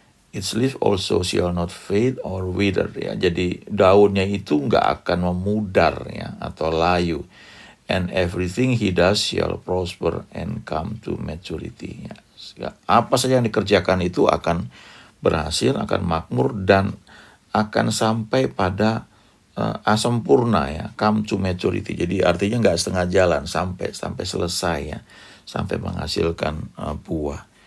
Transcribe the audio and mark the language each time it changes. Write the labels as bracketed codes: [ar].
[en] Its leaf also shall not fade or wither ya. [id] Jadi daunnya itu nggak akan memudar ya atau layu. [en] And everything he does shall prosper and come to maturity ya. [id] Apa saja yang dikerjakan itu akan berhasil, akan makmur, dan akan sampai pada sempurna ya, [en] come to maturity. [id] Jadi artinya nggak setengah jalan, sampai selesai ya, sampai menghasilkan buah.